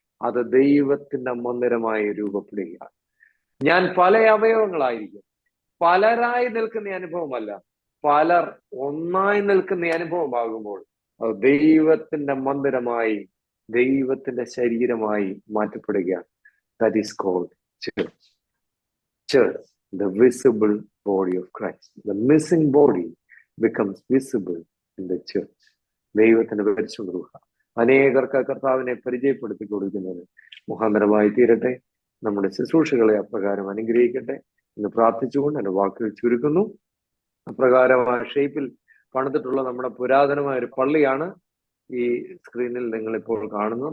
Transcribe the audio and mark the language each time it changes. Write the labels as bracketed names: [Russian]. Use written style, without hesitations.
[Malayalam] അത് ദൈവത്തിന്റെ മന്ദിരമായി രൂപപ്പെടുകയാണ്. ഞാൻ പല അവയവങ്ങളായിരിക്കും. പലരായി നിൽക്കുന്ന അനുഭവമല്ല, പലർ ഒന്നായി നിൽക്കുന്ന അനുഭവമാകുമ്പോൾ അത് ദൈവത്തിന്റെ മന്ദിരമായി, ദൈവത്തിന്റെ ശരീരമായി മാറ്റപ്പെടുകയാണ്. [English] That is called church. Church, the visible body of Christ. The missing body becomes visible in the church. [Malayalam] ദൈവത്തിന്റെ പരിശുദ്ധ റൂഹ് അനേകർക്ക് കർത്താവിനെ പരിചയപ്പെടുത്തി കൊടുക്കുന്നതിന് മുഖാന്തരമായി തീരട്ടെ. നമ്മുടെ ശുശ്രൂഷകളെ അപ്രകാരം അനുഗ്രഹിക്കട്ടെ എന്ന് പ്രാർത്ഥിച്ചുകൊണ്ട് എന്റെ വാക്കുകൾ ചുരുക്കുന്നു. അപ്രകാരമായ ഷേപ്പിൽ പണിതിട്ടുള്ള നമ്മുടെ പുരാതനമായ ഒരു പള്ളിയാണ് ഈ സ്ക്രീനിൽ നിങ്ങൾ ഇപ്പോൾ കാണുന്നത്.